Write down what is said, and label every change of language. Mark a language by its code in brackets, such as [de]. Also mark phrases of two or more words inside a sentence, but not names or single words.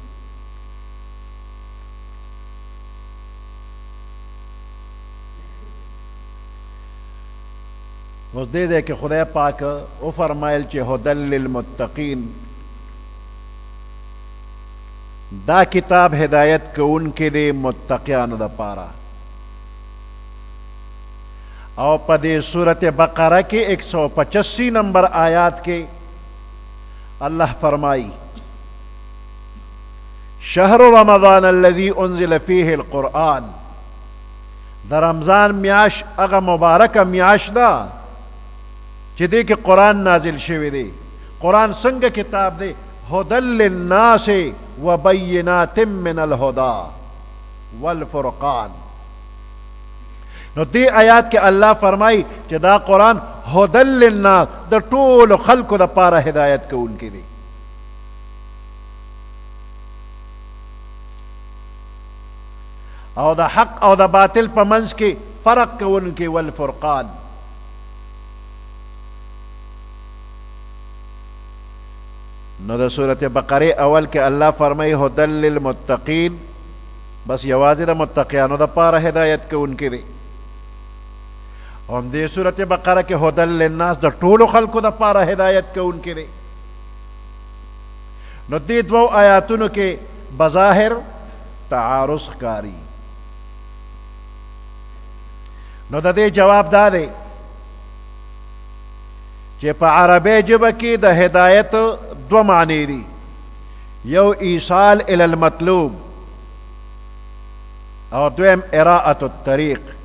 [ps] اوس دې ځای کې خدای پاک وفرمایل چې [ar] هدى للمتقین، [ps] دا کتاب ہدایت کوونکی دی متقیانو دپاره. او په دې سورت بقره کې 185 نمبر آیات کې الله فرمائی [ar] شهر رمضان الذي انزل فيه القرآن، [ps] د رمضان میاش هغه مبارکه میاش ده چې دې کې قرآن نازل شوی دی. قرآن څنګه کتاب دی؟ [ar] هدى للناس وبينات من الهدى والفرقان. [ps] نو دی آیات کې الله فرمای چې دا قرآن [ar] هدى للناس [ps] د ټولو خلکو دپاره هدایت کوونکی دی. او د حق او د باطل په منځ کې فرق کوونکی والفرقان. نو د سورت بقره اول کې الله فرمای [ar] هدى للمتقین، [ps] بس یوازې د متقیانو دپاره هدایت کوونکی دی. هم دې سورت بقره کې [ar] هدى للناس [ps] د ټولو خلکو دپاره هدایت کوونکی دی. نو دې دوو آیاتونو کې بظاهر تعارض ښکاري. نو د دې جواب دا دی چې په عربی ژبه کې د هدایت دو معنی دي، یو [ar] ایصال الی المطلوب [ps] او دویم [ar] اراءة الطریق.